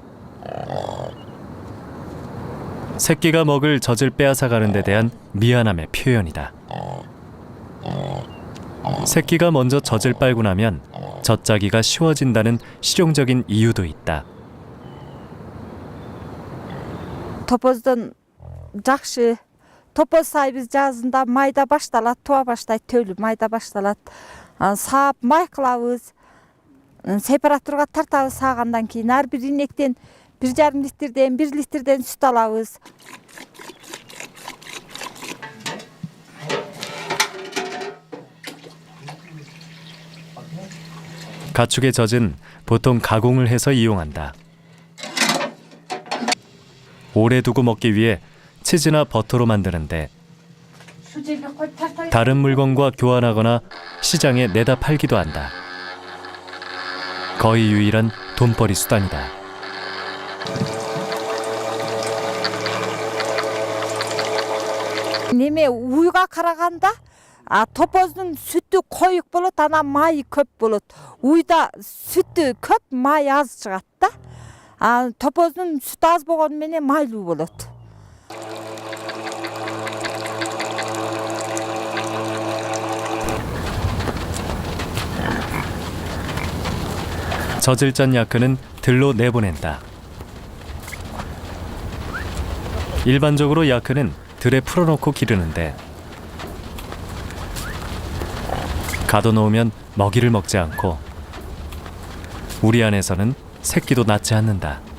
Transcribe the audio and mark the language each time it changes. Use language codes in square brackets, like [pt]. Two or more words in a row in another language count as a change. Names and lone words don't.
[ko] 새끼가 먹을 젖을 빼앗아 가는 데 대한 미안함의 표현이다. 새끼가 먼저 젖을 빨고 나면 젖짜기가 쉬워진다는 실용적인 이유도 있다. [kk] Topozdan жақсы. Топоз сайбыз жазында майда башталат, туа баштайды, төлі майда башталат. Саап май қылабыз, сепараторға тартабыз сағандан кейін. Әрбір инектен 1,5 литрден, 1 литрден сүт алабыз. [ko] 가축의 젖은 보통 가공을 해서 이용한다. 오래 두고 먹기 위해 치즈나 버터로 만드는데 다른 물건과 교환하거나 시장에 내다 팔기도 한다. 거의 유일한 돈벌이 수단이다. [kk] Неме уйға қарағанда топоздың сүті қойық болады, ана майы көп болады. Уйда сүті көп, май аз шығады. Топоздың сүті аз болғанменен майлы болады. [ko] 젖을 짠 야크는 들로 내보낸다. 일반적으로 야크는 들에 풀어놓고 기르는데 가둬놓으면 먹이를 먹지 않고 우리 안에서는 새끼도 낳지 않는다.